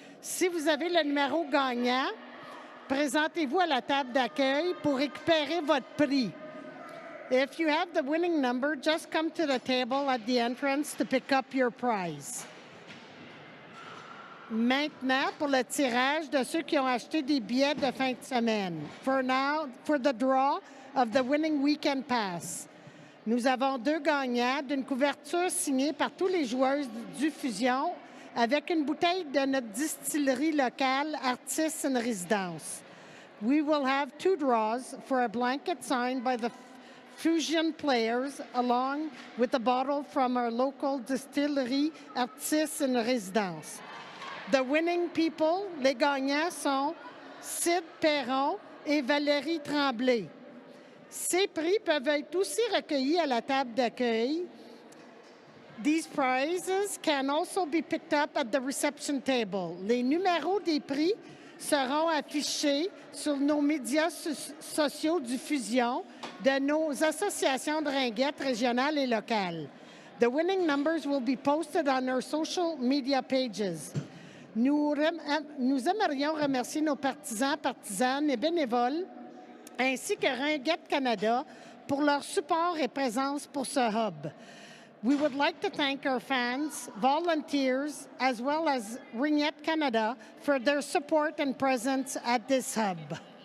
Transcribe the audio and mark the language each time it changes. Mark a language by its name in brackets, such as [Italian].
[French] Si vous avez le numéro gagnant, présentez-vous à la table d'accueil pour récupérer votre prix. [English] If you have the winning number, just come to the table at the entrance to pick up your prize. [French] Maintenant, pour le tirage de ceux qui ont acheté des billets de fin de semaine. [English] For the draw of the winning weekend pass. [French] Nous avons 2 gagnants d'une couverture signée par tous les joueurs du Fusion avec une bouteille de notre distillerie locale Artistes in Résidence. [English] We will have 2 draws for a blanket signed by the Fusion players along with a bottle from our local distillery Artistes in Résidence. The winning people, [French] les gagnants sont Sid Perron et Valérie Tremblay. Ces prix peuvent être aussi recueillis à la table d'accueil. [English] These prizes can also be picked up at the reception table. [French] Les numéros des prix seront affichés sur nos médias sociaux du Fusion de nos associations de ringuettes régionales et locales. [English] The winning numbers will be posted on our social media pages. [French] Nous aimerions remercier nos partisans, partisanes et bénévoles, ainsi que Ringuette Canada, pour leur support et présence pour ce hub. [English] We would like to thank our fans, volunteers, as well as Ringuette Canada for their support and presence at this hub.